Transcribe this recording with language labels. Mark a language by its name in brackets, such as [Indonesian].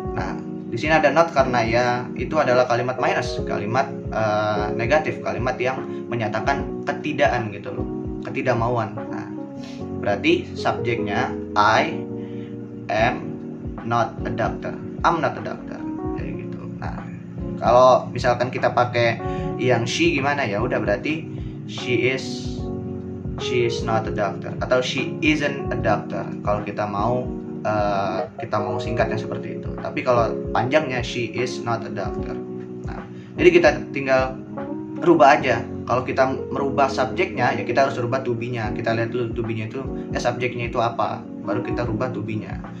[Indonesian] Nah, di sini ada not karena ya itu adalah kalimat minus, kalimat negatif, kalimat yang menyatakan ketidakan gitu loh, ketidakmauan. Nah, berarti subjeknya [English] I am not a doctor. I'm not a doctor. [Indonesian] Kayak gitu. Nah, Kalau misalkan kita pakai yang she gimana ya? Udah berarti [English] she is not a doctor [Indonesian] atau [English] she isn't a doctor. [Indonesian] Kalau kita mau singkatnya seperti itu. Tapi kalau panjangnya [English] she is not a doctor. [Indonesian] Nah, jadi kita tinggal rubah aja. Kalau kita merubah subjeknya, ya kita harus rubah to be-nya. Kita lihat dulu to be-nya itu, subjeknya itu apa, baru kita rubah to be-nya.